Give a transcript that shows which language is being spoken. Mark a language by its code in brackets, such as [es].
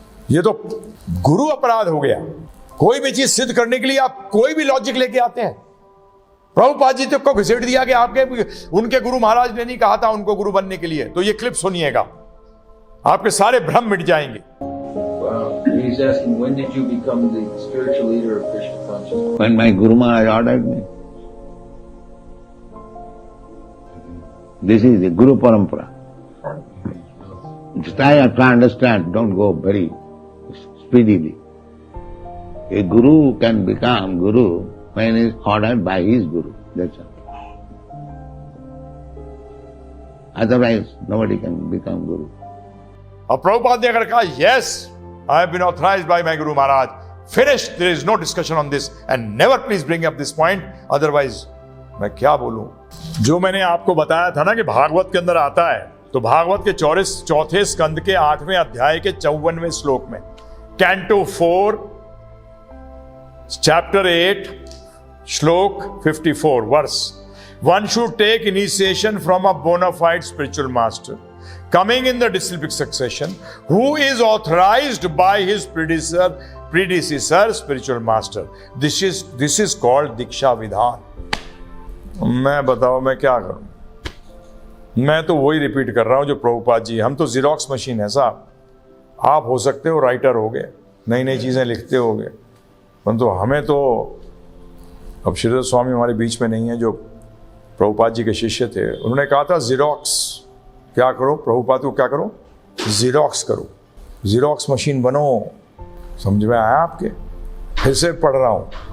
[hi] ये तो गुरु अपराध हो गया। कोई भी चीज सिद्ध करने के लिए आप कोई भी लॉजिक लेके आते हैं। प्रभुपाद जी को घसीट दिया कि आपके उनके गुरु महाराज ने नहीं कहा था उनको गुरु बनने के लिए। तो ये क्लिप सुनिएगा, आपके सारे भ्रम मिट जाएंगे। [en] He's asking, when did you become the spiritual leader of Krishna consciousness? When my Guru Maharaj ordered me. This is the Guru Parampara. Try to understand, don't go very speedily. A Guru can become Guru when he is ordered by his Guru. That's all. Otherwise, nobody can become Guru. [hi] अब प्रभुपाद ने अगर कहा [en] yes, I have been authorized by my Guru Maharaj, finished, there is no discussion on this and never please bring up this point, otherwise [hi] मैं क्या बोलूं। [en] जो मैंने आपको बताया था ना कि भागवत के अंदर आता है, तो भागवत के 4वें स्कंद के 8वें अध्याय के 54वें श्लोक में, canto 4 chapter 8 shloka 54 verse, one should take initiation from a bona fide spiritual master coming in the disciplic succession, who is authorized by his predecessor spiritual master. This is called diksha vidhan. [hi] मैं बताओ मैं क्या करूं? मैं तो वही रिपीट कर रहा हूं जो प्रभुपाद जी. हम तो जीरोक्स मशीन है साहब. आप हो सकते हो राइटर हो गए, नई नई चीजें लिखते हो गए, परंतु हमें तो, अब श्रीधर स्वामी हमारे बीच में नहीं है जो प्रभुपाद जी के शिष्य थे, उन्होंने कहा था जीरोक्स क्या करो, प्रभुपाद को क्या करो, जीरोक्स करो, जीरोक्स मशीन बनो. समझ में आया आपके? फिर से पढ़ रहा हूं.